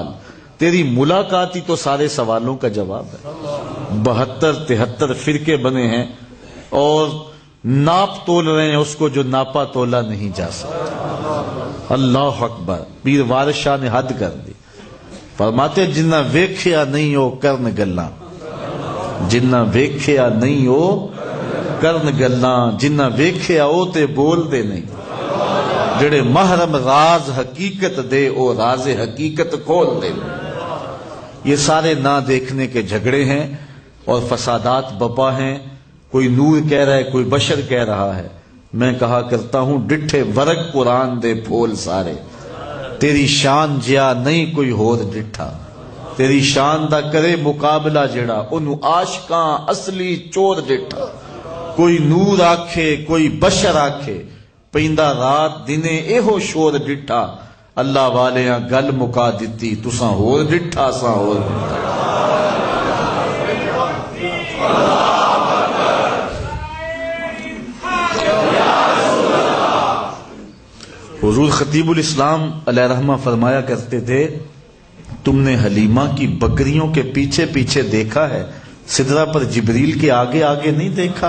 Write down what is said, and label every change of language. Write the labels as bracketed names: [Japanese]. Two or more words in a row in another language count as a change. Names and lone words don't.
[Urdu] تیری ملاقات ہی تو سارے سوالوں کا جواب ہے۔ 72-73 فرقے بنے ہیں اور ناپ تول رہے ہیں اس کو جو ناپا تولا نہیں جا سکتا۔ [Arabic] اللہ اکبر، [Punjabi] پیر وارث شاہ [Urdu] نے حد کر دی، فرماتے [Punjabi] جنہ ویکھیا نہیں ہو کرن گلاں، جنہ ویکھیا نہیں ہو کرن گلاں، جنہ ویکھیا ہو تے بول دے نہیں، جڑے محرم راز حقیقت دے او راز حقیقت کھول دے۔ [Urdu] یہ سارے نہ دیکھنے کے جھگڑے ہیں اور فسادات بپا ہیں، کوئی نور کہہ رہا ہے، کوئی بشر کہہ رہا ہے۔ میں کہا کرتا ہوں [Punjabi] ڈٹھے ورق قرآن دے پھول سارے، تیری شان جیا نہیں کوئی ہور ڈٹھا، تیری شان دا کرے مقابلہ جڑا انہوں عاشقاں اصلی چور ڈٹھا۔ کوئی نور آکھے کوئی بشر آکھے، پیندا رات دنے ایہو شور ڈٹھا، اللہ والیاں گل مکا دتی تساں ہور ڈٹھا ساں ہور ڈٹھا۔ [Urdu] حضور خطیب الاسلام علیہ رحمہ فرمایا کرتے تھے تم نے حلیمہ کی بکریوں کے پیچھے پیچھے دیکھا ہے، سدرہ پر جبریل کے آگے آگے نہیں دیکھا۔